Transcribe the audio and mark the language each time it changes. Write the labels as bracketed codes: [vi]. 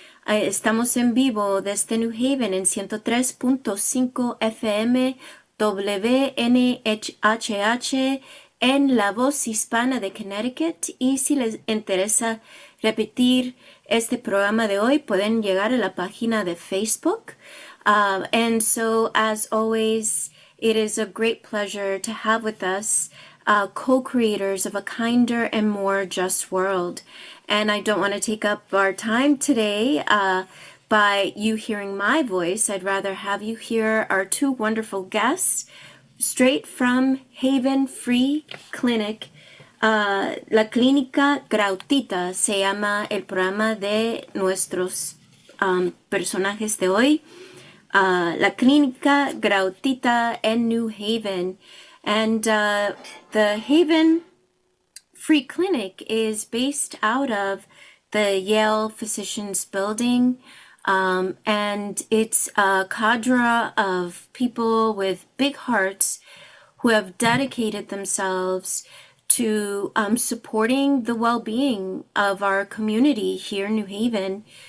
[es] Estamos en vivo desde New Haven en 103.5 FM WNHH en La Voz Hispana de Connecticut. Y si les interesa repetir este programa de hoy, pueden llegar a la página de Facebook. [en] And so, as always, it is a great pleasure to have with us co-creators of a kinder and more just world. And I don't want to take up our time today by you hearing my voice. I'd rather have you hear our two wonderful guests straight from Haven Free Clinic. [es] La clínica gratuita se llama el programa de nuestros personajes de hoy. La clínica gratuita en New Haven. [en] And the Haven Free Clinic is based out of the Yale Physicians Building. And it's a cadre of people with big hearts who have dedicated themselves to supporting the well-being of our community here in New Haven.